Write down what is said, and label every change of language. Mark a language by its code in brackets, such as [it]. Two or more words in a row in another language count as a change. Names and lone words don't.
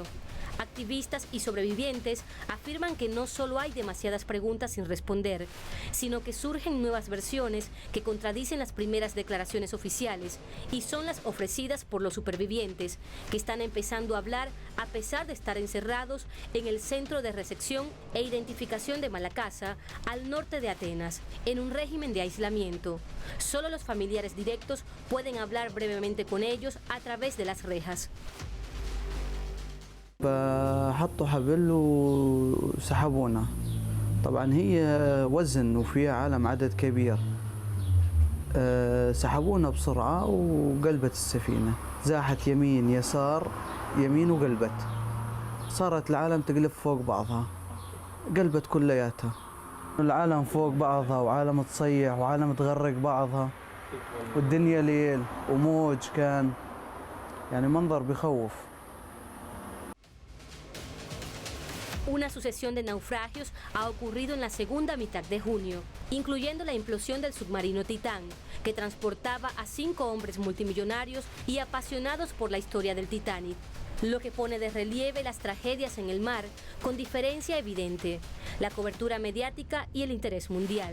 [es] Activistas y sobrevivientes afirman que no solo hay demasiadas preguntas sin responder, sino que surgen nuevas versiones que contradicen las primeras declaraciones oficiales y son las ofrecidas por los supervivientes, que están empezando a hablar a pesar de estar encerrados en el centro de recepción e identificación de Malacasa, al norte de Atenas, en un régimen de aislamiento. Solo los familiares directos pueden hablar brevemente con ellos a través de las rejas. [ar] فحطوا حبل وسحبونا. طبعا هي وزن وفيها عالم عدد كبير. سحبونا بسرعة وقلبت السفينة، زاحت يمين يسار يمين وقلبت. صارت العالم تقلب فوق بعضها، قلبت كلياتها. العالم فوق بعضها وعالم تصيح وعالم تغرق بعضها، والدنيا ليل وموج كان، يعني منظر بخوف. [es] Una sucesión de naufragios ha ocurrido en la segunda mitad de junio, incluyendo la implosión del submarino Titán, que transportaba a 5 hombres multimillonarios y apasionados por la historia del Titanic, lo que pone de relieve las tragedias en el mar con diferencia evidente, la cobertura mediática y el interés mundial.